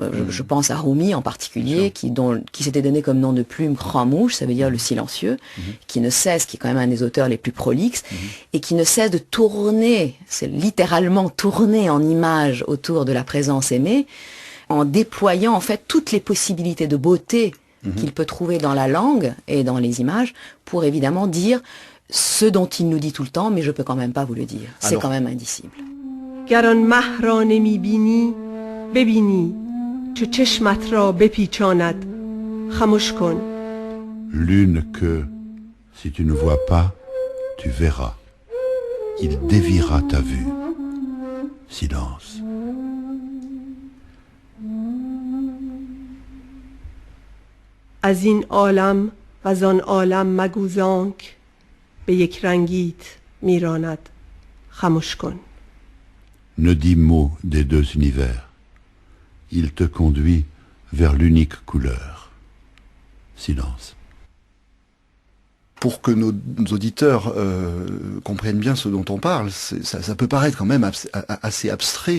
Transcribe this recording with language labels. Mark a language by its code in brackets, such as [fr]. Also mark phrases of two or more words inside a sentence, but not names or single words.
[fr] Je pense à Rumi en particulier, qui s'était donné comme nom de plume Khamouch, ça veut dire le silencieux, qui ne cesse, qui est quand même un des auteurs les plus prolixes, et qui ne cesse de tourner, c'est littéralement tourner en images autour de la présence aimée, en déployant en fait toutes les possibilités de beauté qu'il peut trouver dans la langue et dans les images, pour évidemment dire ce dont il nous dit tout le temps, mais je peux quand même pas vous le dire. C'est quand même indicible. [fa] گر آن مه را نمی‌بینی ببینی چو چشمت را بپیچاند خموش کن. [fr] Lune que, si tu ne vois pas, tu verras. Il déviera ta vue. Silence. [fa] از این عالم و زان عالم مگو زانک به یک رنگیت میراند خموش کن. [fr] Ne dis mot des deux univers. Il te conduit vers l'unique couleur. Silence. Pour que nos auditeurs comprennent bien ce dont on parle, ça peut paraître quand même assez abstrait.